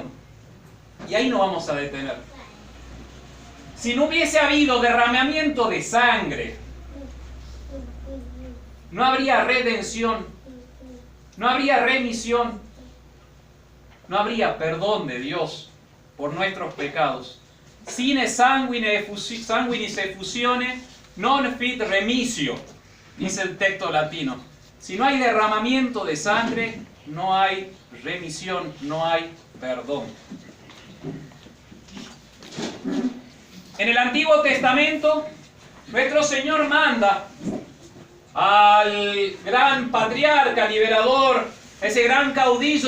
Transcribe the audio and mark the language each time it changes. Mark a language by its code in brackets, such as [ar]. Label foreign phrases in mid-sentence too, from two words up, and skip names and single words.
[es] Y ahí nos vamos a detener. Si no hubiese habido derramamiento de sangre, no habría redención, no habría remisión, no habría perdón de Dios por nuestros pecados. [la] Sine sanguinis effusione non fit remisio, [es] dice el texto latino. Si no hay derramamiento de sangre, no hay remisión, no hay perdón. En el Antiguo Testamento, nuestro Señor manda al gran patriarca, liberador, ese gran caudillo